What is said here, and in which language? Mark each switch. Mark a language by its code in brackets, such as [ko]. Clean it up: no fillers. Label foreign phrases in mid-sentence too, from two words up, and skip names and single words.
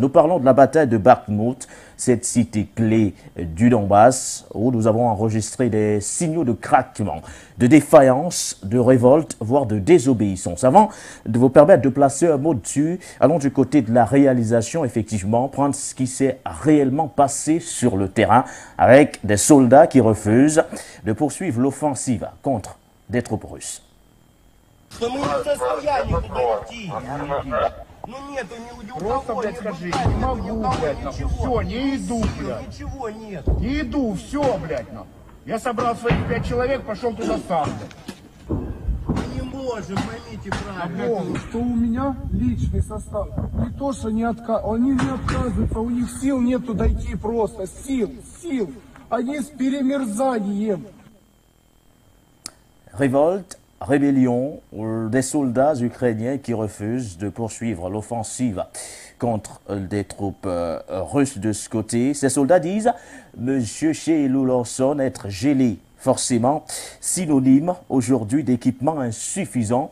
[fr] Nous parlons de la bataille de Bakhmout, cette cité clé du Donbass, où nous avons enregistré des signaux de craquement, de défaillance, de révolte, voire de désobéissance. Avant de vous permettre de placer un mot dessus, allons du côté de la réalisation, effectivement, prendre ce qui s'est réellement passé sur le terrain avec des soldats qui refusent de poursuivre l'offensive contre des troupes russes. [ru] Ну нету ни у Просто, кого, блядь, ни скажи, в не могу, блядь, нахуй. Все, не иду, сил, блядь. ничего нет. Не иду, все, блядь, нахуй. Я собрал своих 5 человек, пошел туда сам, блядь. Мы не можем, поймите правильно. Помню, что у меня личный состав. Не то, что они не отказываются, у них сил нету дойти просто. Сил. Они с перемерзанием. [fr] Révolte, rébellion, des soldats ukrainiens qui refusent de poursuivre l'offensive contre des troupes russes de ce côté. Ces soldats disent M. Sheilou Lawson être gelé, forcément synonyme aujourd'hui d'équipement insuffisant.